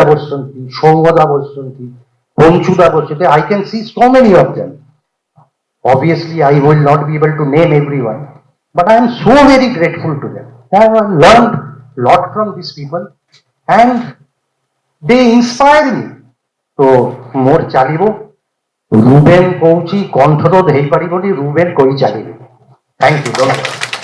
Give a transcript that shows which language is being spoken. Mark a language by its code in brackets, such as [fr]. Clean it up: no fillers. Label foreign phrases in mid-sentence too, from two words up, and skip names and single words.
[or] ବସିଛନ୍ତି ସୌମଦା ବସିଛନ୍ତି ପଞ୍ଚୁଦା ବସିଛନ୍ତି [en] I can see so many of them obviously I will not be able to name everyone but I am so very grateful to them I have learned lot from these people and they inspire me [or] তো ମୋର ଚାଲିବ ରୁବେନ କହୁଛି କଣ୍ଠରୋଧ ହେଇପାରିବନି ରୁବେନ କହି ଚାଲିବେ [en] thank you